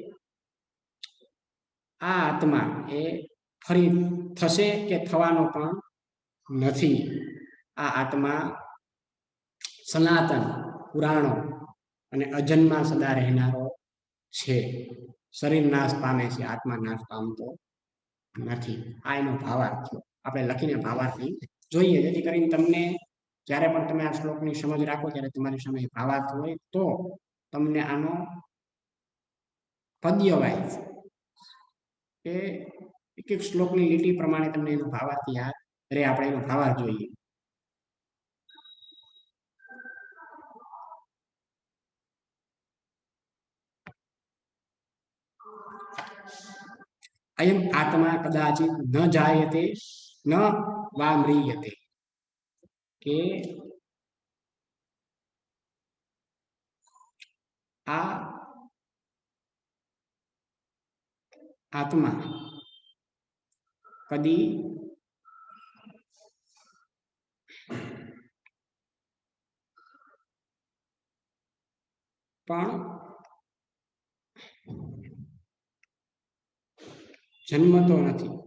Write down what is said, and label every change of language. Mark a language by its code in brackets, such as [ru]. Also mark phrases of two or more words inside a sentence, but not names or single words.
[gu] આ આત્મા એ ફરી થશે કે થવાનો પણ નથી આ આત્મા સનાતન પુરાણો અને અજન્મા સદા રહેનારો છે શરીર નાશ પામે છે આત્મા નાશ પામતો નથી આ એનો ભાવાર્થ થયો આપણે લખીને ભાવાર્થ જોઈએ જેથી કરીને તમને જ્યારે પણ તમે આ શ્લોકની સમજ રાખો ત્યારે તમારી સામે ભાવાર્થ હોય તો તમને આનો પદ્ય વાઇઝ કે એક એક શ્લોકની લીટી પ્રમાણે તમને એનો ભાવાર્થ યાદ રહે આપણે એનો ભાવાર્થ જોઈએ [sa] अयम आत्मा कदाचित न जायते न वा म्रियते के [gu] આ આત્મા કદી પણ જન્મતો નહીં